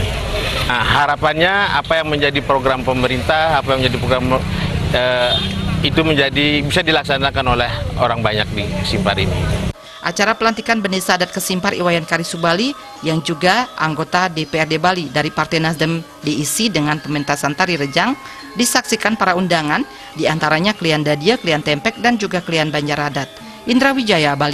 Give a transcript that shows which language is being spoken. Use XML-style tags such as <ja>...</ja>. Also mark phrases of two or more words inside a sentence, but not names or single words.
<id>Nah, harapannya apa yang menjadi program pemerintah, apa yang menjadi program itu bisa dilaksanakan oleh orang banyak di Kesimpar ini. Acara pelantikan Bendesa Adat Kesimpar Iwayan Karisubali yang juga anggota DPRD Bali dari Partai Nasdem diisi dengan pementasan tari rejang, disaksikan para undangan, diantaranya Klian Dadia, Klian Tempek, dan juga Klian Banjar Adat. Indra Wijaya, Bali.</id>